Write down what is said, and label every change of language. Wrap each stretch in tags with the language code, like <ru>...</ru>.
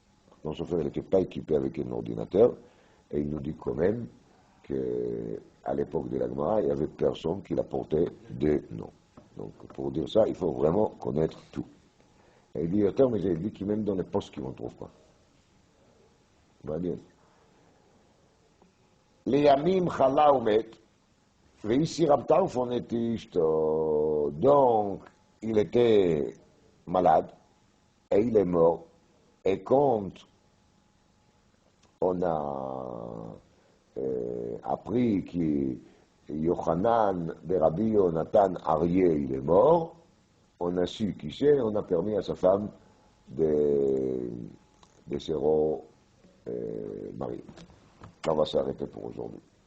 <fr>Khatam Sofer n'était pas équipé avec un ordinateur, et il nous dit quand même qu'à l'époque de la Gemara, il y avait personne qui la portait des noms. Donc pour dire ça, il faut vraiment connaître tout. il dit</fr> <he>יותר מזה,</he> <fr>il dit que même dans les postes on ne trouve pas.</fr> <he>מעניין. לימים חלה ומת, ואיסי רב טרפון את אשתו.</he> <fr>Donc, il était malade, et il est mort, et quand on a appris que Yochanan de Rabbi Yonatan Aryeh, il est mort, on a su qui c'est, on a permis à sa femme de se remarier. On va s'arrêter pour aujourd'hui.</fr>